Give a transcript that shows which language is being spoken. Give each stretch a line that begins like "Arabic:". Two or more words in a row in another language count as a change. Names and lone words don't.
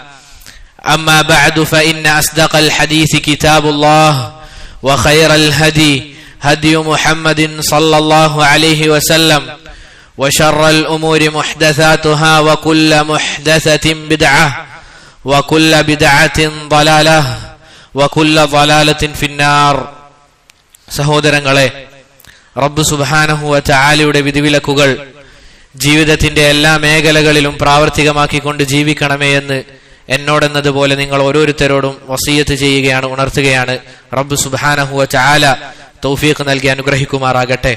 Arabic: أما بعد فإن أصدق الحديث كتاب الله وخير الهدي هدي محمد صلى الله عليه وسلم وشر الأمور محدثاتها وكل محدثة بدعة وكل بدعة ضلالة وكل ضلالة في النار.
Malayalam: സഹോദരങ്ങളെ,
Arabic: رب سبحانه وتعالى
Malayalam: വിധിവിലക്കുകൾ ജീവിതത്തിന്റെ എല്ലാ മേഖലകളിലും പ്രാവർത്തികമാക്കിക്കൊണ്ട് ജീവിക്കണമേ എന്ന് എന്നോടെന്നതുപോലെ നിങ്ങൾ ഓരോരുത്തരോടും വസിയത്ത് ചെയ്യുകയാണ്, ഉണർത്തുകയാണ്.
Arabic: رب سبحانه وتعالى
Malayalam: തൗഫീഖ് നൽകി അനുഗ്രഹിക്കുമാറാകട്ടെ.